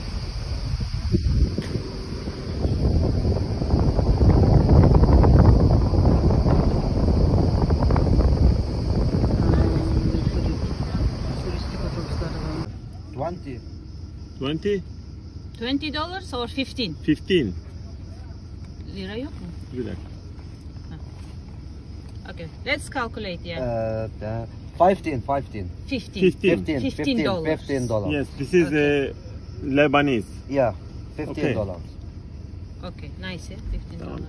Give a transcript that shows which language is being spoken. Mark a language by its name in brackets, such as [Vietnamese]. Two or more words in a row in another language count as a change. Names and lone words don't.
[Kazakh] Туристик автобустары бар. [English] 20? $20 or 15? 15. [Turkish] Lira yok mu? Güzel. [English] Okay, let's calculate, yeah. 15. $15. Yes, this is Lebanese. Yeah, $15. Okay. Okay, nice, yeah? $15.